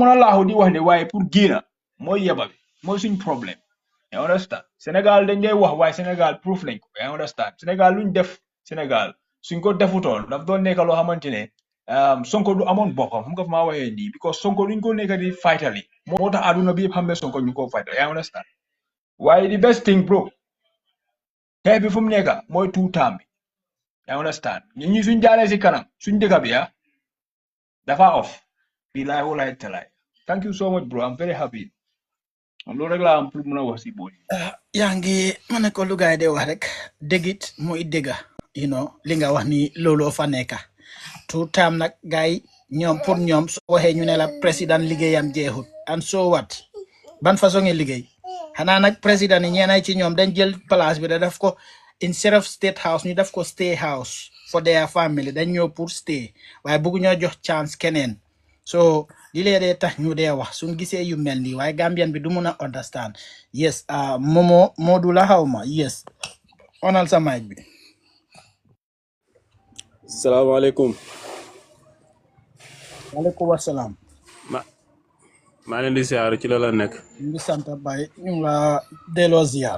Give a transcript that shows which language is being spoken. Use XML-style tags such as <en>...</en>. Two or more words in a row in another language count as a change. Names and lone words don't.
<wo>a laaxu di wax de waaye pour génn mooy yeba bi mooy suñ problème yaa understand Sénégal dañ ngay wax waaye Sénégal proof nañ ko yaa understand Sénégal luñ def Sénégal suñ ko defutoon daf doon nekk loo xamante ne Sonko du amoon boppam xam nga fa maa waxee nii because Sonko luñ ko nekk di fightali moo tax aduna bi yëpp xam ne Sonko ñu ko fightal yaa understand waaye</wo> <en>the best thing bro</en> <wo>xeex bi fu mu nekk mooy</wo> <fr>tout temps</fr> <wo>bi yaa understand ñi suñ jaalee si kanam suñ dëkk bi dafa off</wo> <ar>billahi wallahi</ar> <wo>talaay</wo> <en>thank you so much bro I'm very happy</en> <wo>loolu rek laa am pour mën a wax si booli yaa ngi ma ne ko lu gaay de wax rek dégit mooy dégga li nga wax ni looloo fa nekka</wo> <fr>tout temps</fr> <wo>nag gaay ñoom pour ñoom soo waxee ñu ne la président liggéeyam jeexut</wo> <en>and so what</en> <wo>ban façon ngi liggéey xanaa nag président yi ñeenay ci ñoom dañ jël place bi da def ko</wo> <en>instead of state house</en> <wo>ñu def ko</wo> <en>stay house for their family</en> <wo>dañ ñëw pour stay waaye bëgg ñoo jox chance keneen so li lee dee tax ñu dee wax suñ gisee yu mel nii waaye Gambian bi du mun a understand yes Momo Modou la xawma yes onal sa mic bi salaamaaleykum. waaleykum wasalaam maa leen di ziar ci la nekk. ñu ngi sant Baye ñu ngi la delloo ziar</wo>